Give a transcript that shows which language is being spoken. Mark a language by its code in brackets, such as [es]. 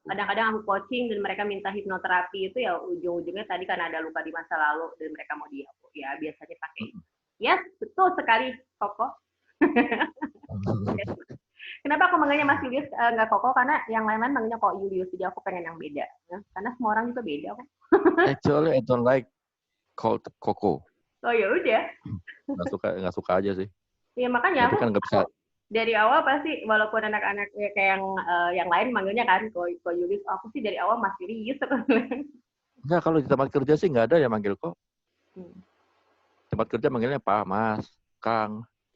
[id] Kadang-kadang aku coaching dan mereka minta hipnoterapi itu ya ujung-ujungnya tadi karena ada luka di masa lalu dan mereka mau ya biasanya pakai. Yes, betul sekali, Koko. Kenapa aku manggilnya Mas Julius nggak Koko? Karena yang lain-lain manggilnya kok Julius, jadi aku pengen yang beda. Ya? Karena semua orang juga beda kok. [en] Actually, I don't like called Koko. [id] Oh ya udah. Nggak suka aja sih. Iya makanya aku kan nggak bisa. Dari awal pasti walaupun anak-anak kayak yang lain manggilnya kan kok Julius, aku sih dari awal Mas Julius. Enggak, kalau di tempat kerja sih nggak ada yang manggil kok. Tempat kerja manggilnya Pak, Mas, Kang.